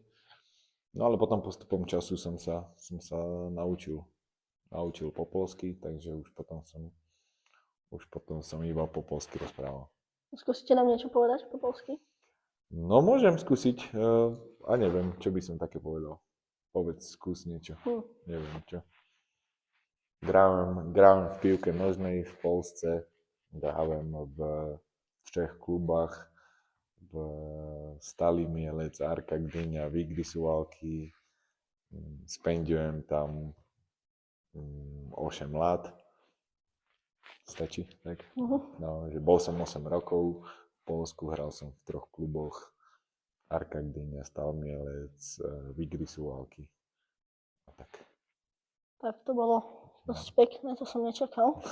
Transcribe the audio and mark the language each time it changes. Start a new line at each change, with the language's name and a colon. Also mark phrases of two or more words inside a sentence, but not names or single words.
Slovak: No ale potom postupom času som sa naučil po poľsky, takže už potom som iba po poľsky rozprával. Skúsite nám niečo povedať po poľsky? No môžem skúsiť, a neviem, čo by som také povedal. Povedz, skús niečo. Neviem čo.
Polish: Grałem v piłkę nożnej w Polsce, grałem w 3 klubach, w Stali Mielec, Arka Gdynia, Wigry Suwałki. Spędziłem tam 8 lat.
Slovak: Stačí, tak? No, že bol som 8 rokov v Poľsku, hral som v 3 kluboch. Arka Gdynia, Stal Mielec, Wigry Suwałki. A tak. Tak to bolo dosť pekné, to som nečakal.